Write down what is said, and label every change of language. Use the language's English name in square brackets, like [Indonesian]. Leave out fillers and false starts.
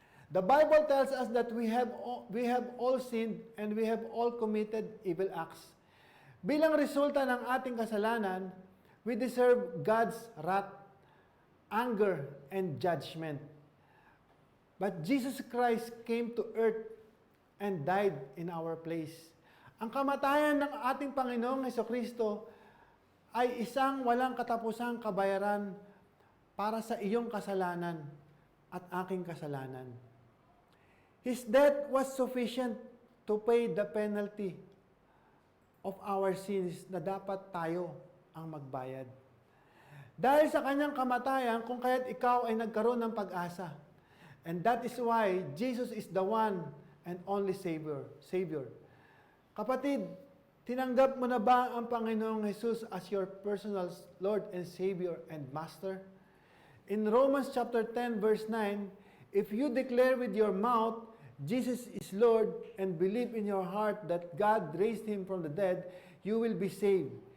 [English] The Bible tells us that we have all sinned and we have all committed evil acts. [Filipino] Bilang resulta ng ating kasalanan, [English] we deserve God's wrath, anger, and judgment. But Jesus Christ came to earth and died in our place. [Filipino] Ang kamatayan ng ating Panginoong Hesukristo ay isang walang katapusang kabayaran para sa iyong kasalanan at aking kasalanan. [English] His death was sufficient to pay the penalty of our sins [Filipino] na dapat tayo ang magbayad. Dahil sa kanyang kamatayan, kung kaya't ikaw ay nagkaroon ng pag-asa. [English] And that is why Jesus is the one and only Savior. [Filipino] Kapatid, tinanggap mo na ba ang Panginoong Jesus [English] as your personal Lord and Savior and Master? In Romans chapter 10 verse 9, if you declare with your mouth, Jesus is Lord, and believe in your heart that God raised Him from the dead, you will be saved.